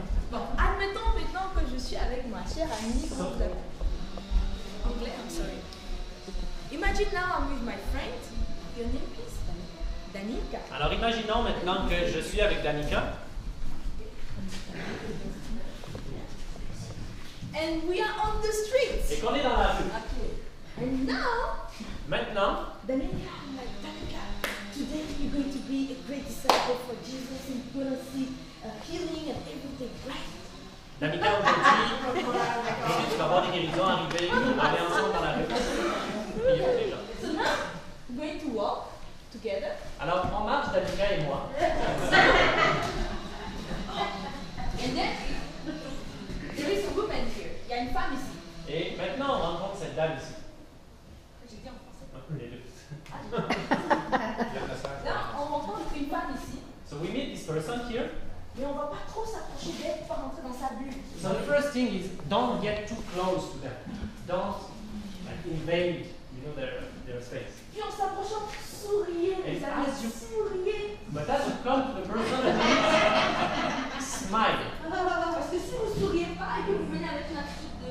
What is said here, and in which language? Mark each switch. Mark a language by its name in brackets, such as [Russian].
[French] Bon, admettons maintenant que je suis avec ma chère amie. Comment vous appelez? Anglais, [English] I'm sorry. Imagine now I'm with my friend. Your name please? Danica. [French] Alors imaginons maintenant que je suis avec Danica. [English] And we are on the streets. [French] Et qu'on est dans la rue. [English] Okay. And now, [French] Maintenant, [English] Danica, I'm like, Danica, today you're going to be a great disciple for Jesus and you're going to see healing and everything, right? [French] Danica, aujourd'hui, tu vas voir des guérisons arriver, on va aller ensemble dans la rue. Priez pour les gens. [English] So now, we're going to walk together. [French] Alors, on marche, Danica et moi. [English] And then, there is a woman here. [French] Il y a une femme ici. Et maintenant, on rencontre cette dame ici. J'ai dit en français. Les deux. Là, on rencontre une femme ici. [English] So we meet this person here. [French] Mais on ne va pas trop s'approcher d'elle pour pas rentrer dans sa bulle. [English] So the first thing is don't get too close to them. Don't invade, their space. [French] Puis en s'approchant, souriez, Et vous allez [English] as you- [French] souriez. [English] But as you come to the person, at least smile. [French] Parce que si vous ne souriez pas et que vous venez avec une attitude